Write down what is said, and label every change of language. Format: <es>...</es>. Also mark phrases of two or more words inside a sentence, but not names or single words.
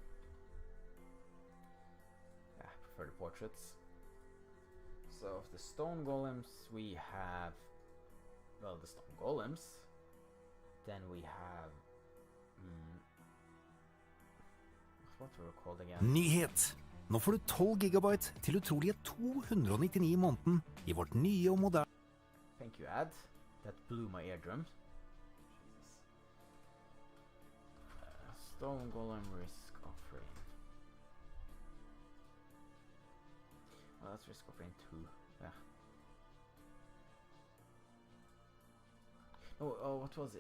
<en>Yeah, I prefer the portraits. So of the stone golems, we have, well, the stone golems. Then we have, what were they called again?</en> <no>Nyhet! Nå får du 12 gigabyte til utrolige 299 i måneden i vårt nye og moderne.</no> <en>Thank you, ad. That blew my eardrum. Jesus. Stone golem risk offering. Oh, that's risk offering 2. Yeah. Oh, what was it?</en>